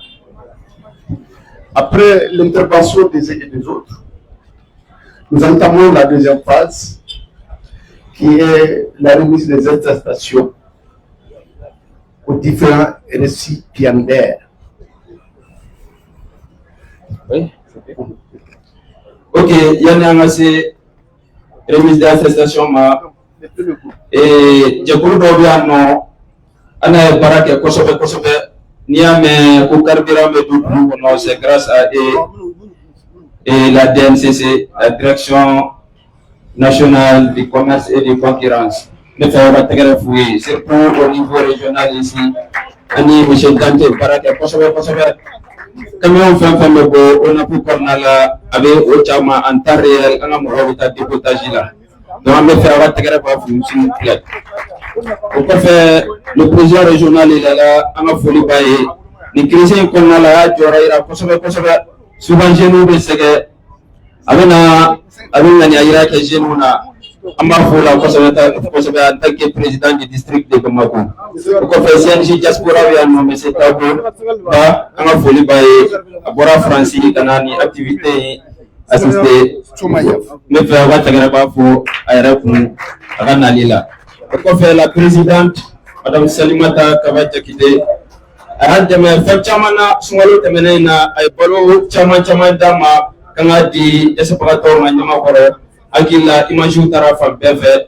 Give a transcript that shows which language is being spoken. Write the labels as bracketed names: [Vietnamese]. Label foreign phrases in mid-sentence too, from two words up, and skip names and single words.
[French] Après l'intervention des uns et des autres, nous entamons la deuxième phase, qui est la remise des attestations aux différents récipiendaires. Oui. [Bambara] Ok, yani an ka se [French] remise d'attestation [Bambara] ma jɛkulu dɔw bɛ yan nɔ an ye baara kɛ kosɛbɛ kosɛbɛ n'i y'a mɛn ko carburant bɛ don dugu kɔnɔ [French] c'est grâce à la DNCC, la direction nationale du commerce et de concurrence. [Bambara] Ne fɛ ka tɛgɛrɛ f'u ye [French] surtout au niveau régional ici [Bambara] ani monsieur Dante baara kɛ kosɛbɛ kosɛbɛ. Camion fɛn fɛn bɛ bɔ ONAPU kɔnɔna la a bɛ o caman [French] en temps réel [Bambara] an ka mɔgɔw bɛ taa dépotage la donc an bɛ fɛ a ka tɛgɛrɛ b'a fo [French] s'il vous plaît. [Bambara] O kɔfɛ [French] le président régional est là [Bambara] an ka foli b'a ye nin crise in kɔnɔna la a y'a jɔyɔrɔ yira kosɛbɛ kosɛbɛ [French] souvent jeunes [Bambara] bɛ sɛgɛn a bɛ ŋaniya yira kɛ jeunes na an b'a fɔ o la kosɛbɛ kosɛbɛ [French] en tant que président du district de Bamako. [Bambara] O kɔfɛ CNJ diaspora bɛ yan nɔ monsieur Tabo ba an ka foli b'a ye a bɔra Faransi ka na ni activité in assister ne fɛ a ka tɛgɛrɛ b'a fɔ a yɛrɛ kun a ka nali la. O kɔfɛ [French] la présidente madame [Bambara] Salimata Kaba Jakite a y'an dɛmɛ fɛn caman na sunkalo tɛmɛnen in na a ye balo caman caman d'a ma kan ka di dɛsɛbagatɔw ma ɲamakɔrɔ hakili la images taara fan bɛɛ fɛ.